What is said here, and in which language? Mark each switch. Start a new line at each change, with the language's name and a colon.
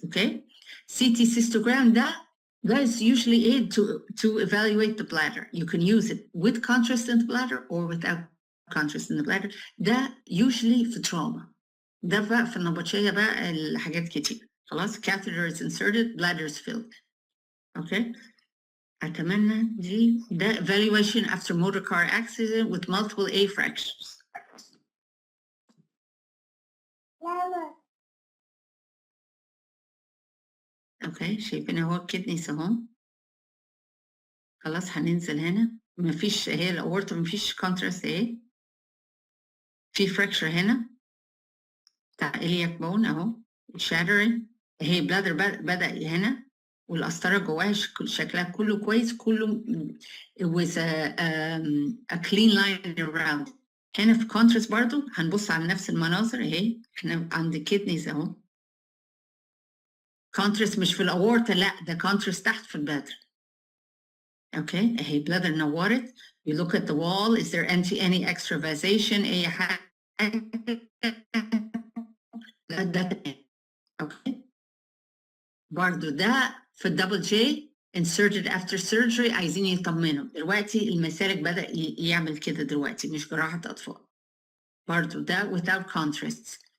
English: Okay CT cystogram that is usually aid to evaluate the bladder. You can use it with contrast in the bladder or without contrast in the bladder.
Arabic: ده usually في trauma. ده بقى في النبطشية بقى الحاجات كتير.
English: خلاص catheter is inserted, bladder is filled. Okay. أتمنى ده evaluation after motor car accident with multiple A fractures.
Arabic: اوكي شايفين اهو الكدنيز اهو. خلاص هننزل هنا مفيش هي الاورطه مفيش كونتراست اهي. في فراكشر هنا بتاع الياك بون اهو شاترنج. هي بلادر بدأ هنا والقسطره جواها شكلها كله كويس كله
English: it was a clean line around.
Arabic: هنا في كونتراست برضو هنبص على نفس المناظر اهي. احنا عند الكدنيز اهو كونتراست مش في الاورطه لا ده كونتراست تحت في البلادر. اوكي اهي بلادر نورت.
English: You look at the wall is there any extravasation
Arabic: اي حاجه. ده اوكي برضو ده في الدبل جي
English: inserted after surgery
Arabic: عايزين يطمنوا. دلوقتي المسالك بدأ يعمل كده دلوقتي مش جراحة أطفال. برضو ده
English: without contrasts.